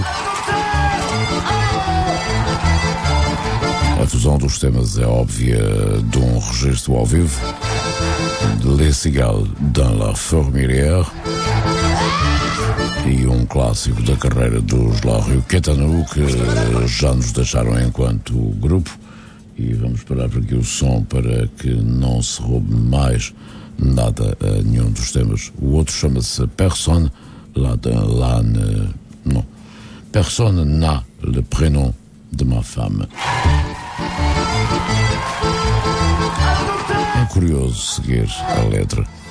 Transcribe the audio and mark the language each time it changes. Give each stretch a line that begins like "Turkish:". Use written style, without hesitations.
Portuguese: A fusão dos temas é óbvia de um registro ao vivo,
French: Les Cigales dans la Fourmilière,
Portuguese: e um clássico da carreira dos La Rue Quétanou, que já nos deixaram enquanto grupo. E vamos parar por aqui o som para que não se roube mais nada a nenhum dos temas. O outro chama-se
French: Personne là de, là ne, non. Personne n'a le prénom de ma femme.
Portuguese: É curioso seguir a letra.